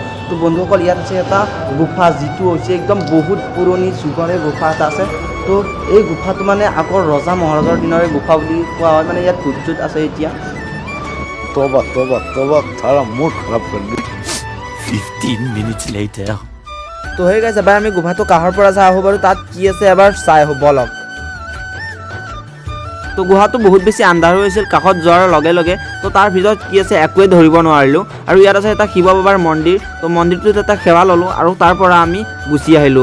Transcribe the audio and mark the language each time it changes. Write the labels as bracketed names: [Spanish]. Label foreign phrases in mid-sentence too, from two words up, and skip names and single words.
[Assamese] তো বন্ধুসকল, ইয়াত আছে এটা গুফা, যিটো হৈছে একদম বহুত পুৰণি যুগৰে গুফা এটা আছে। তো এই গুফাটো মানে আগৰ ৰজা মহাৰাজাৰ দিনৰে গুফা বুলি কোৱা হয়। মানে ইয়াত ভূত আছে এতিয়া। [Hindi] तौबा तौबा तौबा, सारा मूड खराब कर दी। [English] 15 minutes later. [Assamese] তো হৈ গৈছে, এবাৰ আমি গুফাটো কাষৰ পৰা চাই আহোঁ বাৰু, তাত কি আছে এবাৰ চাই আহোঁ বলক। তো গুহাটো বহুত বেছি আন্ধাৰ হৈ আছিল কাষত যোৱাৰ লগে লগে। তো তাৰ ভিতৰত কি আছে একোৱে ধৰিব নোৱাৰিলোঁ। আৰু ইয়াত আছে এটা শিৱ বাবাৰ মন্দিৰ। তো মন্দিৰটোত এটা সেৱা ল'লোঁ আৰু তাৰ পৰা আমি গুচি আহিলোঁ।